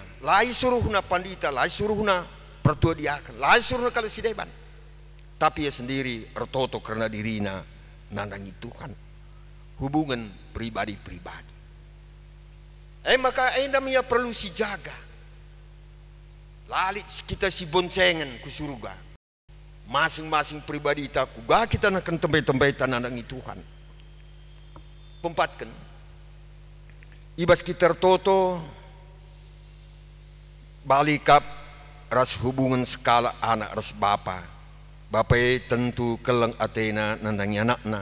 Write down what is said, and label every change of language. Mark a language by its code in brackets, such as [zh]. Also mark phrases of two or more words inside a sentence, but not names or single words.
[btx] Lai suruhna pandita, lai suruhna pertua diakan, lai suruhna kalau sideban. Tapi ia sendiri ertoto karena dirina nandangi Tuhan. [id] Hubungan pribadi-pribadi. [btx] Maka endam ia perlu si jaga. Lalit kita si boncengan ku surga. [id] Masing-masing pribadi [btx] kita nak tempat-tempat nandangi Tuhan. Pempatkan. Ibas kita toto balikap ras hubungan skala anak ras bapa. Bapai tentu keleng atena nandangi anakna.